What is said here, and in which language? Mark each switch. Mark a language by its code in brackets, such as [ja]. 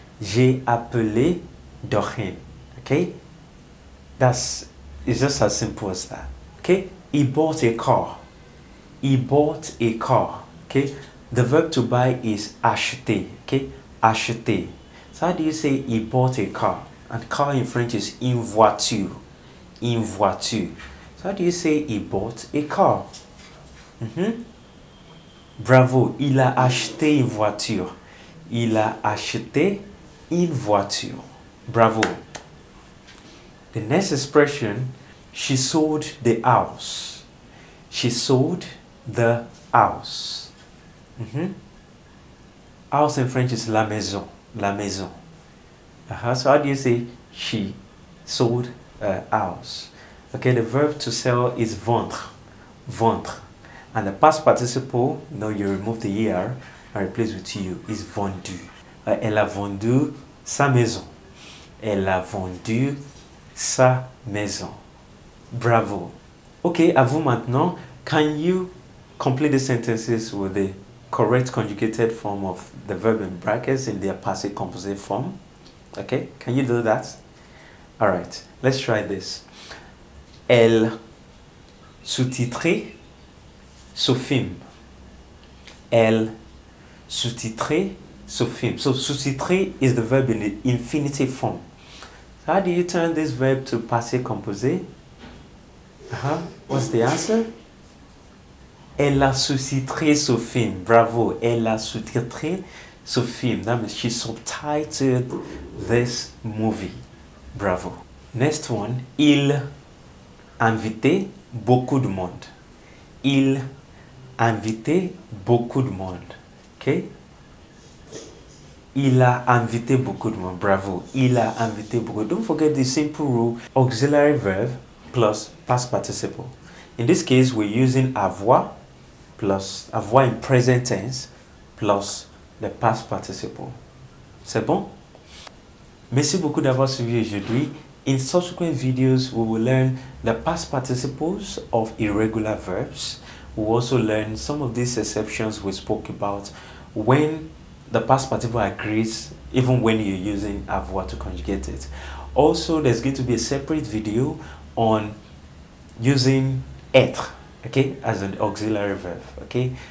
[fr] J'ai appelé Doreen. Okay? [en] It's just as simple as that. Okay? He bought a car. He bought a car. Okay? The verb to buy is acheter. Okay? Acheter. So how do you say he bought a car? And car in French is une voiture. [fr] Une voiture. [en] So how do you say he bought a car? [fr] Bravo, il a acheté une voiture. Il a acheté une voiture. Bravo. [en] The next expression, she sold the house. She sold the house. House in French is la maison. La maison. So how do you say she sold a house? Okay, the verb to sell is vendre. Vendre. And the past participle, you remove the er and replace with you, is vendu. [fr] Elle a vendu sa maison. Elle a vendu sa maison. Bravo. Okay, à vous maintenant. [en] Can you complete the sentences with the correct conjugated form of the verb in brackets in their Passé Composé form? Okay, can you do that? Alright, let's try this. [fr] Elle sous-titrait ce film. Elle sous-titrait ce film. [en] So sous-titrer is the verb in the infinitive form. So how do you turn this verb to Passé Composé? What's the answer? [fr] Elle a sous-titré ce film. Bravo. Elle a sous-titré ce film. [en] That means she subtitled this movie. Bravo. Next one. [fr] Il invitait beaucoup de monde. Il invitait beaucoup de monde. Okay? Il a invité beaucoup de monde. [en] Bravo. [fr] Il a invité beaucoup. [en] Don't forget the simple rule. Auxiliary verb plus past participle. In this case, we're using avoir plus avoir in present tense plus the past participle. [fr] C'est bon? Merci beaucoup d'avoir suivi aujourd'hui. [en] In subsequent videos, we will learn the past participles of irregular verbs. We'll also learn some of these exceptions we spoke about when the past participle agrees, even when you're using avoir to conjugate it. Also, there's going to be a separate video on using être, okay, as an auxiliary verb, okay.